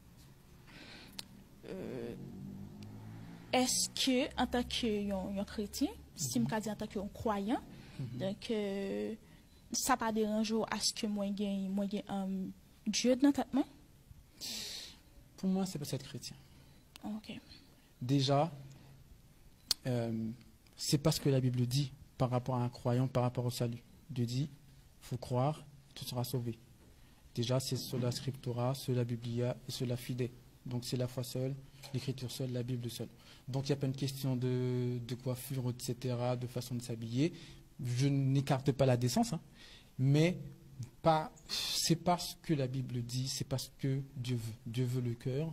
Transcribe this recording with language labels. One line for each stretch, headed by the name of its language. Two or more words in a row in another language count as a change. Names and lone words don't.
French: Est-ce que, en tant que chrétien, si je dis en tant que croyant, donc, ça pas dérange à ce que moi gagne Dieu dans ta main? Pour moi, c'est pas être chrétien. Ok. Déjà, c'est pas ce que la Bible dit par rapport à un croyant, par rapport au salut. Dieu dit, il faut croire, tu seras sauvé. Déjà, c'est
Latin: sola scriptura, sola biblia
French: et
Latin: sola fide.
French: Donc, c'est la foi seule, l'écriture seule, la Bible seule. Donc, il n'y a pas une question de coiffure, etc., de façon de s'habiller. Je n'écarte pas la décence, hein, mais c'est pas ce que la Bible dit, c'est pas ce que Dieu veut. Dieu veut le cœur.